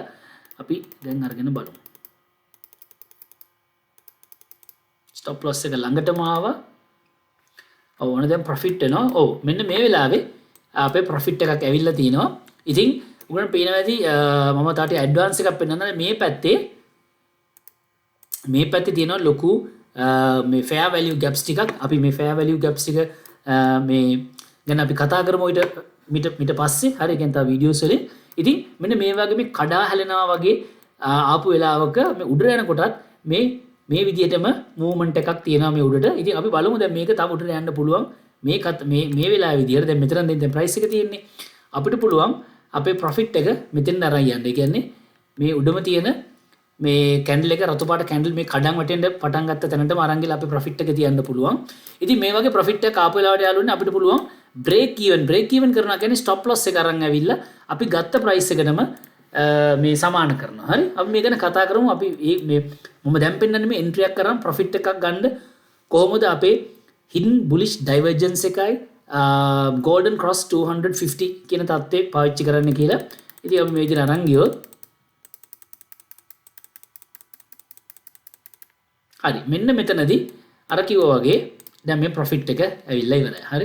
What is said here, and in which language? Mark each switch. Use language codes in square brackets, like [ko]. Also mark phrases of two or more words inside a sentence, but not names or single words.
[si] අපි දැන් අරගෙන බලමු. [en] stop loss [si] එක ළඟටම ආවා. ඔව් ඕන දැන් profit එනවා. ඔව් මෙන්න මේ වෙලාවේ අපේ profit එකක් ඇවිල්ලා තිනවා. ඉතින් උගලන්ට පේනවා ඇති මම තාට ඇඩ්වාන්ස් එකක් පෙන්නනවා මේ පැත්තේ තියෙනවා ලොකු මේ [en] fair value gaps [si] ටිකක්. අපි මේ [en] fair value gaps [si] ටික මේ ගැන අපි කතා කරමු ඊට පස්සේ. හරි ඒ කියන්නේ තව වීඩියෝස් වලින්. ඉතින් මෙන්න මේ වගේ මේ කඩා හැලෙනවා වගේ ආපු වෙලාවක මේ උඩට යනකොටත් මේ විදිහටම මූවමන්ට් එකක් තියෙනවා මේ උඩට. ඉතින් අපි බලමු දැන් මේක තව උඩට යන්න පුළුවන්. මේ වෙලාවේ විදිහට දැන් මෙතන දැන් ප්‍රයිස් එක තියෙන්නේ. අපිට පුළුවන් අපේ ප්‍රොෆිට් එක මෙතෙන් අරන් යන්න. ඒ කියන්නේ මේ උඩම තියෙන මේ කැන්ඩල් එක රතු පාට කැන්ඩල් මේ කඩන් වටෙන්ද පටන් ගත්ත තැනටම අරන් ගිහලා අපේ ප්‍රොෆිට් එක තියන්න පුළුවන්. ඉතින් මේ වගේ ප්‍රොෆිට් එකක් ආපු වෙලාවට යාළුවනේ අපිට පුළුවන් [en] break even [si] කරනවා කියන්නේ [en] stop loss [si] එක අරන් ඇවිල්ලා අපි ගත්ත price එකටම මේ සමාන කරනවා. හරි. අපි මේ ගැන කතා කරමු. අපි මේ මම දැන් පෙන්නන්නේ මේ entry එකක් කරන් profit එකක් ගන්න කොහොමද අපේ [en] hidden bullish divergence [si] එකයි [en] golden cross 250 [si] කියන தත්ත්වේ පාවිච්චි කරන්න කියලා. ඉතින් අපි මේ විදිහට අරන් ගියොත් හරි මෙන්න මෙතනදී අර කිව්වා වගේ දැන් මේ profit එක ඇවිල්ලා ඉවරයි. හරි.